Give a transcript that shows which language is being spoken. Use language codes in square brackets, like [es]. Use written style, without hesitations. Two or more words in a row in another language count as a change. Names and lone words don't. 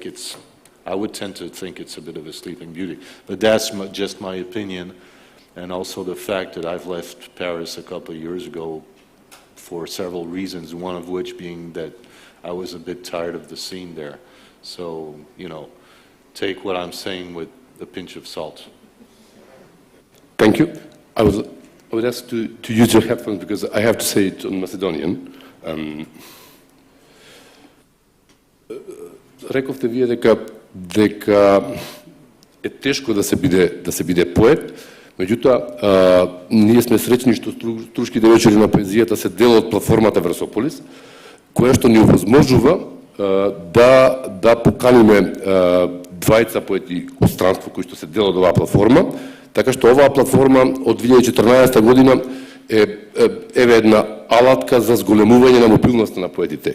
[en] I would tend to think it's a bit of a sleeping beauty, but that's just my opinion, and also the fact that I've left Paris a couple of years ago for several reasons, one of which being that I was a bit tired of the scene there. So, take what I'm saying with a pinch of salt. Thank you. I would ask to use your headphones because I have to say it on Macedonian. [mk] Рековте вие дека е тешко да се биде поет, меѓутоа ние сме среќни што Струшките вечери на поезијата се дел од платформата Версополис, која што ни овозможува да поканиме двајца поети од странство кои што се дел од оваа платформа, така што оваа платформа од 2014 година е една алатка за зголемување на мобилноста на поетите.